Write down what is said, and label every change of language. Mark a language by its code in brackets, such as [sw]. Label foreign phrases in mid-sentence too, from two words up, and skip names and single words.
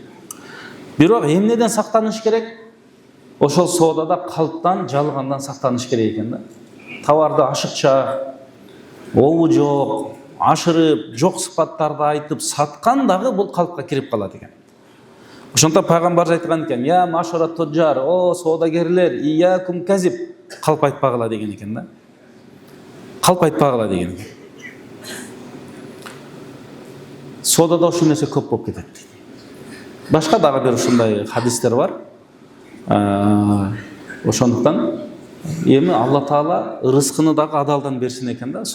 [ky] Бирок эмнеден сактаныш керек? Ошол соодада калптан, жалгандан сактаныш керек экен да. Товарды ашыкча, обу жок, ашырып, жок сыпаттарды айтып саткан дагы бул калпка кирип калат экен. Ошондо пайгамбар айткан экен, [ar] يا معشر التجار, [ky] о соодагерлер, [ar] إياكم كذب, [ky] калп айтпагыла деген экен да. Калп айтпагыла деген экен. Соодада ушул нерсе көп болуп кетет. Башка дагы бир ушундай хадистер бар. Ошондуктан эми Алла Таала рызкыны дагы адалдан берсин экен да.